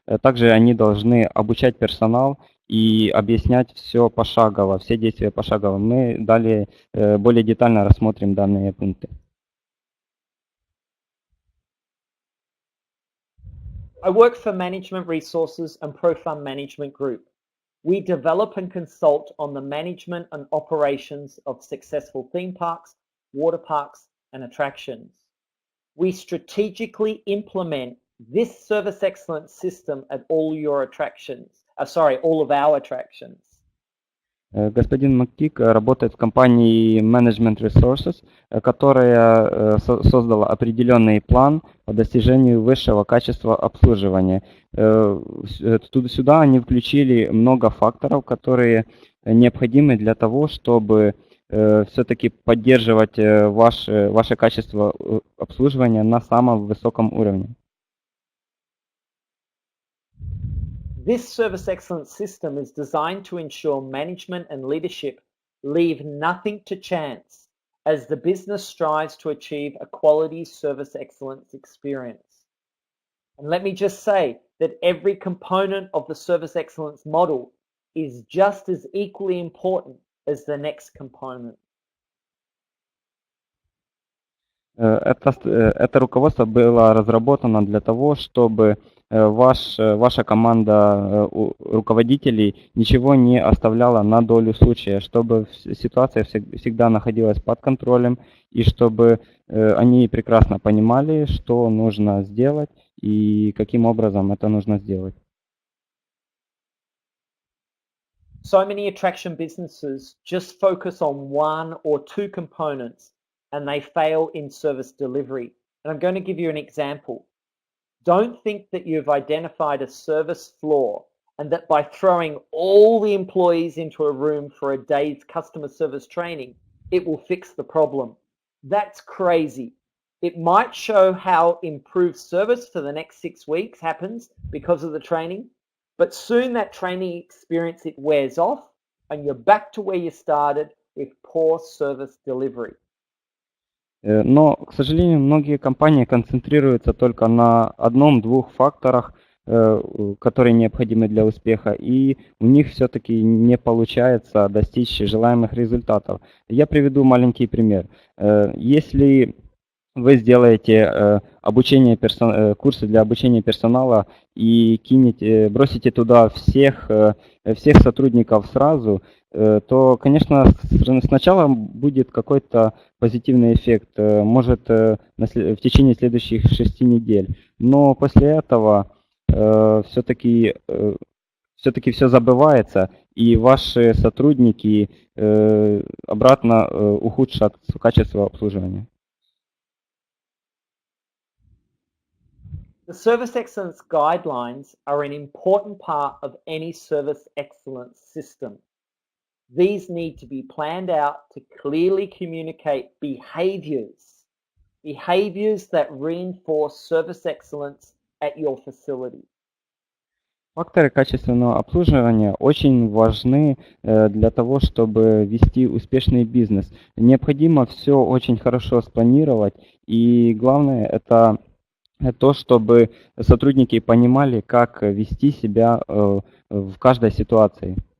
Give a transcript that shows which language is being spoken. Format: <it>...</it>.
<ru>Также они должны обучать персонал и объяснять все пошагово, все действия пошагово. Мы далее более детально рассмотрим данные пункты.</ru> <en>I work for Management Resources and ProFund Management Group. We develop and consult on the management and operations of successful theme parks, water parks, and attractions. We strategically implement this service excellence system at all of our attractions.</en> <ru>Господин МакГеог работает в компании Management Resources, которая создала определенный план по достижению высшего качества обслуживания. Сюда они включили много факторов, которые необходимы для того, чтобы все-таки поддерживать ваше качество обслуживания на самом высоком уровне.</ru> <en>This service excellence system is designed to ensure management and leadership leave nothing to chance as the business strives to achieve a quality service excellence experience. And let me just say that every component of the service excellence model is just as equally important as the next component.</en> <ru>Это руководство было разработано для того, чтобы ваша команда руководителей ничего не оставляла на долю случая, чтобы ситуация всегда находилась под контролем и чтобы они прекрасно понимали, что нужно сделать и каким образом это нужно сделать.</ru> <en>So many attraction businesses just focus on one or two components and they fail in service delivery. And I'm going to give you an example. Don't think that you've identified a service flaw and that by throwing all the employees into a room for a day's customer service training, it will fix the problem. That's crazy. It might show how improved service for the next 6 weeks happens because of the training, but soon that training experience, it wears off and you're back to where you started with poor service delivery.</en> <ru>Но, к сожалению, многие компании концентрируются только на одном-двух факторах, которые необходимы для успеха, и у них все-таки не получается достичь желаемых результатов. Я приведу маленький пример. Если вы сделаете курсы для обучения персонала и бросите туда всех сотрудников сразу, то, конечно, сначала будет какой-то позитивный эффект, может в течение следующих 6 недель, но после этого все-таки все забывается, и ваши сотрудники обратно ухудшат качество обслуживания.</ru> <en>The service excellence guidelines are an important part of any service excellence system. These need to be planned out to clearly communicate behaviors that reinforce service excellence at your facility.</en> <ru>Факторы качественного обслуживания очень важны для того, чтобы вести успешный бизнес. Необходимо все очень хорошо спланировать, и главное это то, чтобы сотрудники понимали, как вести себя в каждой ситуации.</ru>